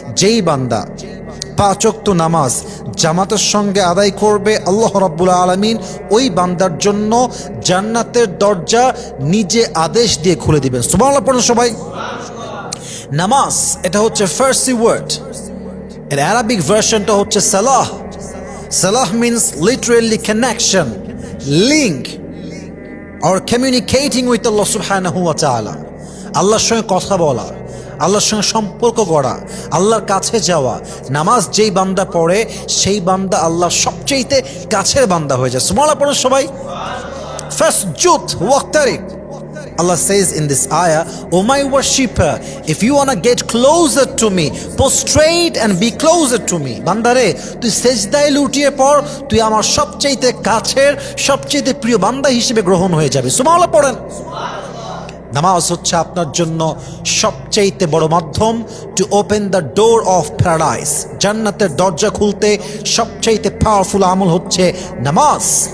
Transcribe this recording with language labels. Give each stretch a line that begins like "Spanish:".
Bangla: যেই বান্দা 5 ওয়াক্ত নামাজ জামাতের সঙ্গে আদায় করবে, আল্লাহ রাব্বুল আলামিন ওই বান্দার জন্য জান্নাতের দরজা নিজে আদেশ দিয়ে খুলে দিবেন। সুবহানাল্লাহ পড়ুন সবাই। নামাজ এটা হচ্ছে ফার্সি ওয়ার্ড, এর আরবিক ভার্সনটা হচ্ছে সালাহ।
English: সালাহ means literally connection, link or communicating with Allah subhanahu wa ta'ala।
Bangla: আল্লাহর সঙ্গে কথা বলা, আল্লাহর সঙ্গে সম্পর্ক গড়া, আল্লাহর কাছে যাওয়া। নামাজ যেই বান্দা পড়ে সেই বান্দা আল্লাহর সবচেয়ে কাছের বান্দা হয়ে যায়। সুবহানাল্লাহ পড়ুন সবাই।
Arabic: ফাসজুদ ওয়াক্তারিব।
English: Allah says in this ayah, "O my worshipper, if you want to get closer to me, prostrate and be closer to me."
Bangla: বান্দারে, তুই সেজদায় লুটিয়ে পড়, তুই আমার সবচেয়ে কাছের, সবচেয়ে প্রিয় বান্দা হিসেবে গ্রহণ হয়ে যাবে। সুবহানাল্লাহ পড়েন। নামাজ হচ্ছে আপনার জন্য সবচেয়ে বড় মাধ্যম
English: To open the door of paradise.
Bangla: জান্নাতের দরজা খুলতে সবচেয়ে পাওয়ারফুল আমল হচ্ছে নামাজ।